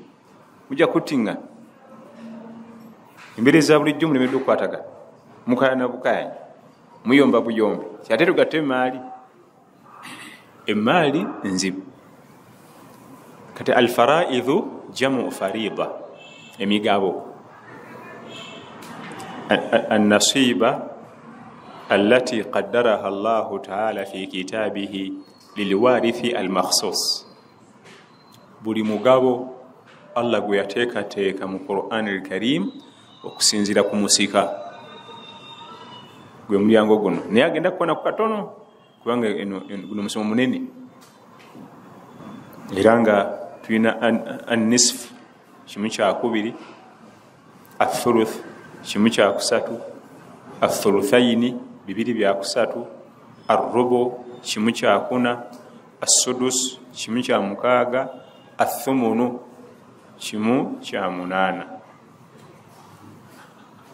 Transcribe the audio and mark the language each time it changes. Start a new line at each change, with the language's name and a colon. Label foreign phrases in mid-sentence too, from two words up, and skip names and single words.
Ganda: Mujja kuttiŋŋana embeera eza bulijjo mulemeddwa okukwatagana, mukayana bukayanya, muyomba buyombi, kyate tugatta emaali. Emaali nzibu.
Arabic: Kati الفرائض جمع فريضة, emigabo. النصيب التي قدرها الله تعالى في كتابه للوارث المخصوص.
Ganda: Buli mugabo Allah gwe yateekateeka mu Qur'an al-Karim okusinzira ku musika gwe mulyango guno, naye agenda kukoona ku katono kubanga guno musomo munene. Era nga tulina an-nisf kimu kya 2, athuluth kimu kya 3, athuluthaini 2 bya 3, arrubu kimu kya 4, as-sudus kimu kya 6, athumunu kimu kya 8.